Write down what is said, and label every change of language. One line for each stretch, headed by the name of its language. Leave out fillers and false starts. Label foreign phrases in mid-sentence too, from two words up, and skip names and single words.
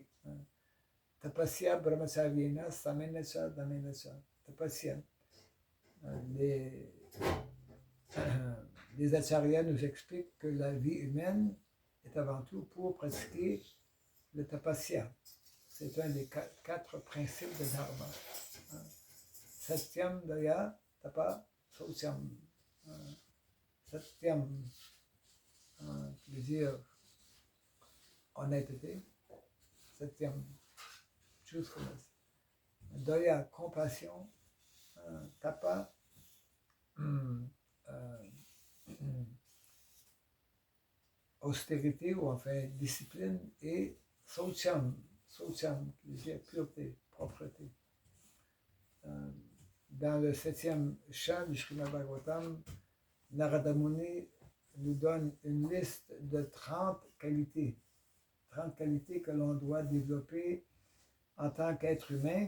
Sanskrit: तपसा ब्रह्मचर्येण शमेन च दमेन च. Tapasya.
French: Les acharyas nous expliquent que la vie humaine est avant tout pour pratiquer le tapasya. C'est un des quatre principes de dharma.
Sanskrit: सत्यं दया तपः शौचम्. Satyam,
French: qui veut dire honnêteté.
English: Satyam, truthfulness.
Sanskrit: Daya,
French: compassion. Tapa, austérité ou enfin discipline, et sautyam, qui veut dire pureté, propreté. Dans le 7e chant du Srimad Bhagavatam, Narada Muni nous donne une liste de 30 qualités que l'on doit développer en tant qu'être humain.